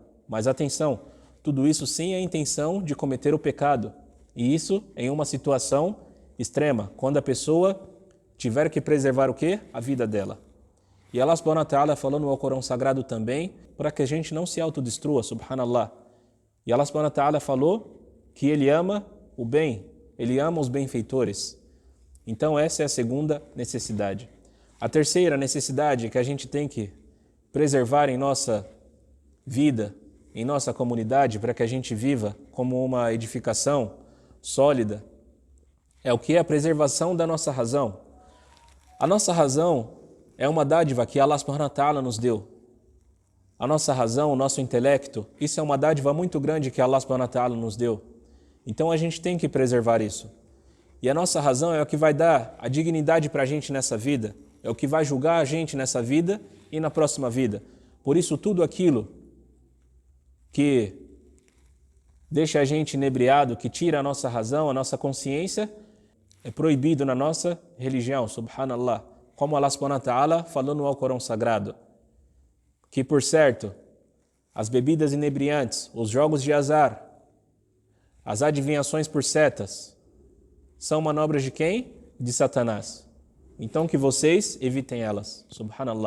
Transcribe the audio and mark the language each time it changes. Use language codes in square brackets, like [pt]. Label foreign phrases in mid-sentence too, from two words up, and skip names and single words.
[pt] Mas atenção, tudo isso sem a intenção de cometer o pecado. E isso em uma situação extrema, quando a pessoa tiver que preservar o quê? A vida dela. E [ar] الله سبحانه وتعالى [pt] falou no Alcorão Sagrado também, para que a gente não se autodestrua, subhanallah. E [ar] الله سبحانه وتعالى [pt] falou que Ele ama o bem, Ele ama os benfeitores. Então essa é a segunda necessidade. A terceira necessidade que a gente tem que preservar em nossa vida, em nossa comunidade, para que a gente viva como uma edificação sólida, é o que é a preservação da nossa razão. A nossa razão é uma dádiva que [ar] الله سبحانه وتعالى [pt] nos deu. A nossa razão, o nosso intelecto, isso é uma dádiva muito grande que [ar] الله سبحانه وتعالى [pt] nos deu. Então a gente tem que preservar isso. E a nossa razão é o que vai dar a dignidade para a gente nessa vida, é o que vai julgar a gente nessa vida e na próxima vida. Por isso tudo aquilo que deixa a gente inebriado, que tira a nossa razão, a nossa consciência, é proibido na nossa religião, subhanallah. Como [ar] الله سبحانه وتعالى [pt] falou no Alcorão Sagrado, que por certo, as bebidas inebriantes, os jogos de azar, as adivinhações por setas, são manobras de quem? De Satanás. Então que vocês evitem elas, subhanallah.